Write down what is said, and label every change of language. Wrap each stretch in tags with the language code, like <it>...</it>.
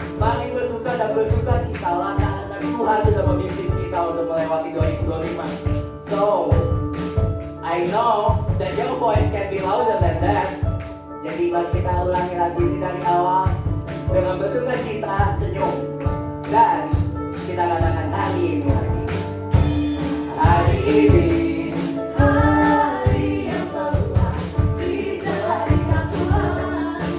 <id>Mari bersuka dan bersuka citalah karena Tuhan sudah memimpin kita untuk melewati 2025.</id> <en>So, I know that your voice can be louder than that.</en> <id>Jadi mari kita ulangi lagi dari awal dengan bersuka cita, senyum, dan kita katakan hari ini lagi. Hari ini hari yang telah dijadikan Tuhan.</id>